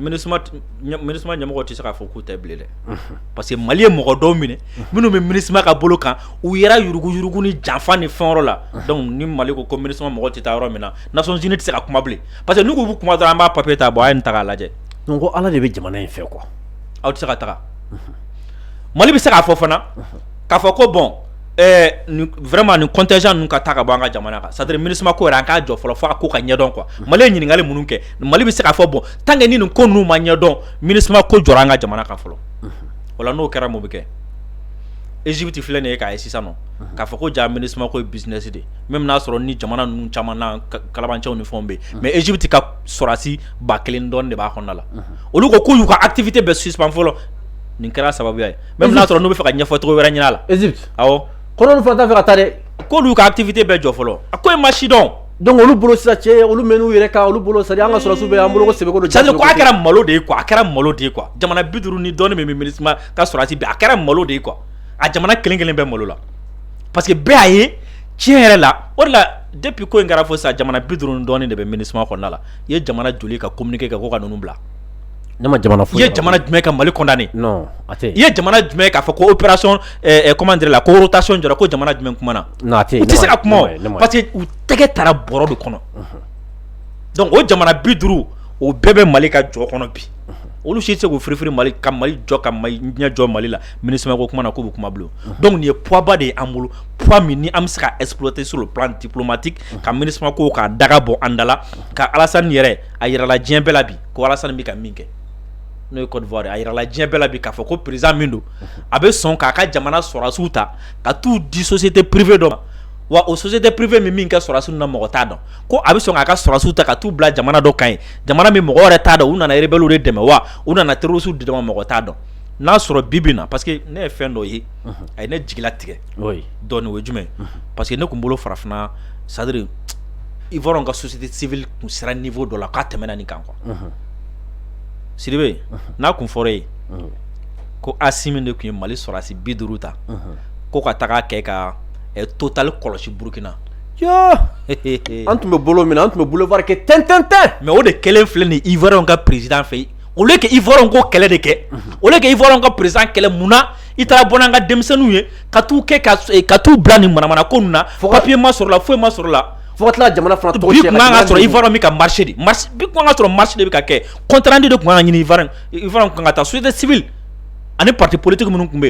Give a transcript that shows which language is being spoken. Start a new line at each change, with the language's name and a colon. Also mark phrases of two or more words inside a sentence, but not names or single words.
Bambara: MINUSMA ɲɛmɔgɔw tɛ se k'a fɔ k'u tɛ bilen dɛ
French: parce que
Bambara: Mali ye mɔgɔ dɔw minɛ minnu bɛ MINUSMA ka bolo kan u yɛrɛ yurugu ni janfa ni fɛn yɔrɔ la donc ni Mali ko MINUSMA mɔgɔw tɛ taa yɔrɔ min na Nations Unies tɛ se ka kuma bilen
French: parce que
Bambara: n'u ko b'u kuma dɔrɔn an b'a papier ta bɔ a ye nin ta k'a lajɛ. donc ko Ala de bɛ jamana in fɛ quoi. aw tɛ se ka taga Mali bɛ se k'a fɔ fana k'a fɔ ko
French: bon vraiment
Bambara: nin contingent ninnu ka taa ka bɔ an ka jamana kan
French: c'est à dire
Bambara: MINUSMA ko yɛrɛ an k'a jɔ fɔlɔ fo a ko ka ɲɛdɔn quoi Mali ye ɲininkali minnu kɛ Mali bɛ se k'a fɔ bon
French: tant que
Bambara: ni nin ko ninnu ma ɲɛdɔn MINUSMA ko jɔra an ka jamana kan fɔlɔ o la n'o kɛra mun bɛ kɛ Égypte filɛ nin ye k'a ye sisan nɔ k'a fɔ ko ja MINUSMA ko ye business
French: de même
Bambara: n'a sɔrɔ ni jamana ninnu caman na kalabancɛw ni fɛnw bɛ yen mais Égypte ka sɔrɔdasi 1000 dɔɔni de b'a kɔnɔna la olu ko k'u y'u ka activité bɛɛ suspend fɔlɔ nin kɛra sababuya ye même n'a sɔrɔ n'u bɛ fɛ ka ɲɛfɔcogo wɛrɛ ɲini a la. Égypte awɔ kɔnɔ fana t'a fɛ ka taa dɛ k'olu ka activité bɛɛ jɔ fɔlɔ a ko ye ma si dɔn donc olu bolo sisan cɛ olu mɛn'u yɛrɛ kan olu bolo
French: c'est à dire
Bambara: an ka sɔrɔdasiw bɛ an bolo ko sɛbɛko don.
French: c'est à dire
Bambara: ko a kɛra malo de ye quoi a kɛra malo de ye quoi jamana 50 ni dɔɔni min bɛ MINUSMA ka sɔrɔdasi bɛ a kɛra malo de ye quoi a jamana kelen kelen bɛ malo la parce que bɛɛ a ye tiɲɛ yɛrɛ la o de la depuis ko in kɛra fo sisan jamana 50 ni dɔɔni de bɛ MINUSMA kɔnɔna la i ye jamana joli ka communiqué kɛ ko ka ninnu bila. ne ma jamana foyi. i ye jamana jumɛn ka Mali condamné. non a tɛ. i ye jamana jumɛn k'a fɔ ko
French: opération comment dire
Bambara: la ko rotation jɔra ko jamana jumɛn kumana. non a tɛ. u tɛ se ka kuma
French: parce que
Bambara: u tɛgɛ taara bɔrɔ de kɔnɔ donc o jamana 50 o bɛɛ bɛ Mali ka jɔ kɔnɔ bi olu si tɛ se k'u firifiri Mali ka Mali jɔ ka Mali ɲɛ jɔ Mali la MINUSMA ko kuma na k'u bɛ kuma bilen donc nin ye poids ba de ye an bolo poids min ni an bɛ se ka exploiter
French: sur le plan diplomatique
Bambara: ka MINUSMA ko k'a daga bɔ an da la ka Alassane yɛrɛ a yirala diɲɛ bɛɛ la bi ko Alassane bɛ ka min kɛ n'o ye Côte d'Ivoire a yirala diɲɛ bɛɛ la bi k'a fɔ ko président min don a bɛ sɔn k'a ka jamana sɔrɔdasiw ta ka t'u di
French: société privée
Bambara: dɔ ma wa o
French: société privée
Bambara: min kɛ sɔrɔdasiw na mɔgɔ t'a dɔn ko a bɛ sɔn k'a ka sɔrɔdasiw ta ka t'u bila jamana dɔ kan ye jamana min mɔgɔ wɛrɛ t'a dɔn u nana rebelles de dɛmɛ wa u nana terroristes de dɛmɛ mɔgɔ t'a dɔn n'a sɔrɔ bibi na
French: parce que
Bambara: ne ye fɛn dɔ ye a ye ne jigila tigɛ dɔɔni o ye jumɛn parce que ne kun bolo farafinna
French: c'est à dire
Bambara: Ivoire ka
French: société civile
Bambara: kun sera niveau dɔ la k'a tɛmɛna nin kan quoi. Sidibe n'a kun fɔra ye ko Assimi de kun ye Mali sɔrɔdasi 50 ta ko ka taga kɛ ka Total kɔlɔsi Burkina. an tun bɛ bolo min na an tun bɛ boulevard kɛ tɛntɛntɛn mais o de kelen filɛ nin Ivoirien ka président fɛ
French: au lieu que
Bambara: Ivoirien ko kɛlɛ de kɛ
French: au lieu que
Bambara: Ivoirien ka président kɛlɛ munna i taara bɔ n'an ka denmisɛnninw ye ka t'u kɛ ka t'u bila nin manamana ko ninnu na papier ma sɔrɔ la foyi ma sɔrɔ la fo ka tila jamana fana tɔgɔ bi kun kan ka sɔrɔ Ivoirien bɛ ka marché de bi kun kan ka sɔrɔ marché de bɛ ka kɛ
French: contrat rendu de
Bambara: kun kan ka ɲini Ivoirien kun kan ka taa
French: société civile
Bambara: ani
French: parti politique
Bambara: minnu kun bɛ